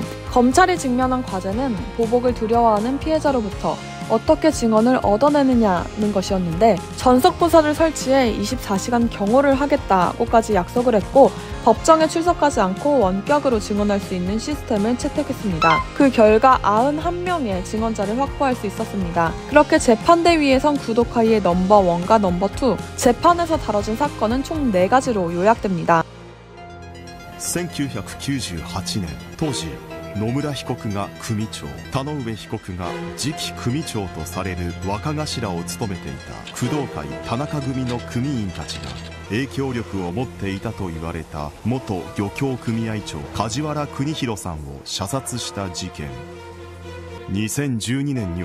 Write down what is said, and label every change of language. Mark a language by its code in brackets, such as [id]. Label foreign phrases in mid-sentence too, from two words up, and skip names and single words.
[ko] 검찰이 직면한 과제는 보복을 두려워하는 피해자로부터 어떻게 증언을 얻어내느냐는 것이었는데 전속부서를 설치해 24시간 경호를 하겠다고까지 약속을 했고 법정에 출석하지 않고 원격으로 증언할 수 있는 시스템을 채택했습니다. 그 결과 91명의 증언자를 확보할 수 있었습니다. 그렇게 재판대 위에선 구도카이의 넘버1과 넘버2, 재판에서 다뤄진 사건은 총 4가지로 요약됩니다. [ja] 1998 年当時野村被告が組長、田上被告が次期組長とされる若頭を務めていた工藤会田中組の組員たちが影響力を持っていたと言われた元漁協組合長梶原邦弘さんを射殺した事件。2012年に